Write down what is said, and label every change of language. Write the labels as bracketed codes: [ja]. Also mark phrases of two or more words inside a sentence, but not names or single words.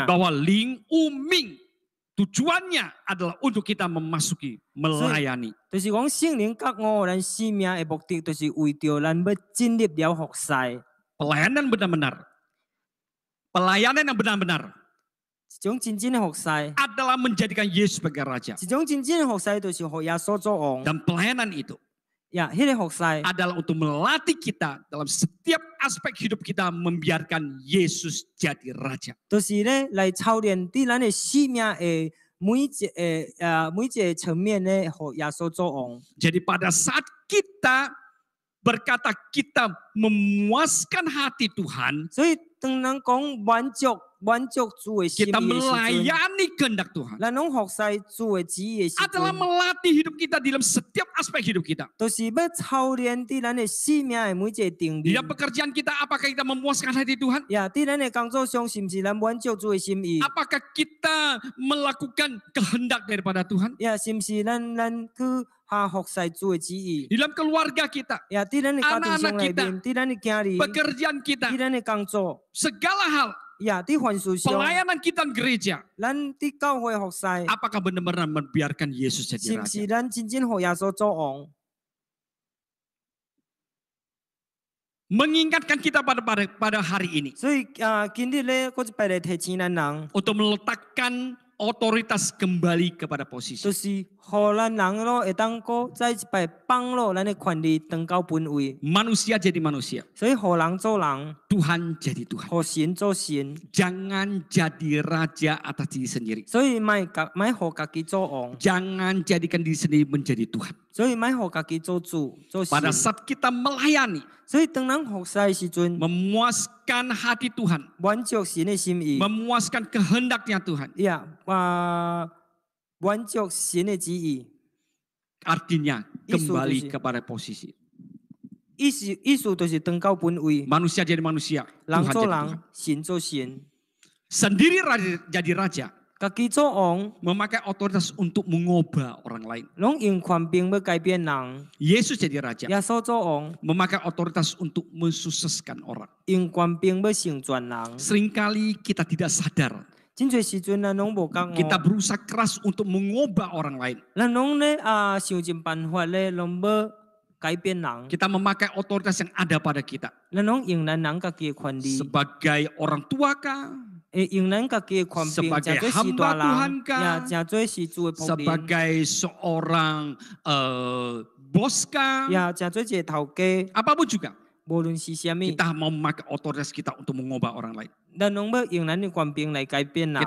[id] bahwa Ling-U-Ming tujuannya adalah untuk kita memasuki, melayani. [nan] 就是讲圣灵觉悟咱生命的目的，就是为着咱要进入了服侍。 [id] Pelayanan benar-benar, pelayanan yang benar-benar [nan] 一种真正的服侍， [id] adalah menjadikan Yesus sebagai Raja. [nan] 一种真正的服侍，就是互耶稣做王。 [id] Dan pelayanan itu [nan] 呀，迄个服侍 [id] adalah untuk melatih kita dalam setiap aspek hidup kita membiarkan Yesus jadi Raja. [nan] 就是咧来操练伫咱的生命的每一个层面咧，互耶稣做王。 [id] Jadi pada saat kita berkata kita memuaskan hati Tuhan, [nan] 所以当人讲满足主的心意 [id] kita [nan] 的时阵， [id] melayani kehendak Tuhan, [nan] 咱拢服侍主的旨意的时 [id] adalah [nan] 阵， [id] melatih hidup kita dalam setiap aspek hidup kita. [nan] 就是要操练伫咱的生命的每一个层 [id] Di [nan] 面 [id] dalam。pekerjaan kita, apakah kita memuaskan hati Tuhan? [nan] 呀，伫咱的工作上，是毋是咱满足主的心意？ [id] Apakah kita melakukan kehendak daripada Tuhan? [nan] 呀，是毋是咱去服侍主的旨意？ [id] Di dalam keluarga kita, [nan] 呀，伫咱的家庭上 [id] Anak-anak [nan] 内面，伫咱的家里， [id] pekerjaan [nan] 伫 [id] kita, [nan] 咱的工作， [id] segala hal, [nan] 呀，伫凡事上， [id] pelayanan kita di gereja, [nan] 咱伫教会服侍， [id] apakah benar-benar membiarkan Yesus [nan] 是 [id] jadi [nan] 毋 [id] Raja? [nan] 是咱真正互耶稣做王？ [id] Mengingatkan kita pada hari ini [nan] 所以今日咧，我一摆来提醒咱人， [id] untuk meletakkan otoritas kembali kepada posisi. [nan] 就是互咱人咯，会当个再一摆放落咱的权利当到本位， [id] Manusia jadi manusia, [nan] 所以互人做人， [id] Tuhan jadi Tuhan. [nan] 互神做神， [id] Jangan jadi raja atas diri sendiri. [nan] 所以莫互家己做王， [id] Jangan jadikan diri sendiri menjadi Tuhan. [nan] 所以莫互家己做主做神。 [id] Pada saat kita melayani, [nan] 所以当咱服侍的时阵， [id] memuaskan hati Tuhan, [nan] 满足神的心意， [id] memuaskan kehendaknya Tuhan. [nan] 呀，满足神的旨意。 [id] Artinya Isu kembali itu sih. kepada posisi. [nan] 意思就是当到本位， [id] Manusia jadi manusia, [nan] 人 [id] Tuhan [nan] 做 [id] jadi Tuhan. [nan] 人，神做神， [id] Sendiri jadi raja, [nan] 家己做王， [id] memakai otoritas untuk mengubah orang lain. [nan] 拢用权柄要改变人。 [id] Yesus jadi raja, [nan] 耶稣做王， [id] memakai otoritas untuk mensukseskan orang. [nan] 用权柄要成全人。 [id] Seringkali kita tidak sadar, [nan] 真侪时阵咱拢无觉 [id] kita [nan] 悟， [id] berusaha keras untuk mengubah orang lain. [nan] 咱拢咧想尽办法咧，拢要改变人。 [id] Kita memakai otoritas yang ada pada kita. [nan] 咱拢用咱人家己的权利， [id] Sebagai orang tua kah? [nan] 会用咱家己的权柄， [id] Sebagai [nan] 真做是大 [id] hamba Tuhan [nan] 人， [id] kah? [nan] 呀，真做是主的仆人， [id] Sebagai seorang bos kah? [nan] 呀，真做一个头家， [id] Apapun juga, [nan] 无论是虾米， [id] kita mau memakai otoritas kita untuk mengubah orang lain. [nan] 咱拢要用咱的权柄来改变人。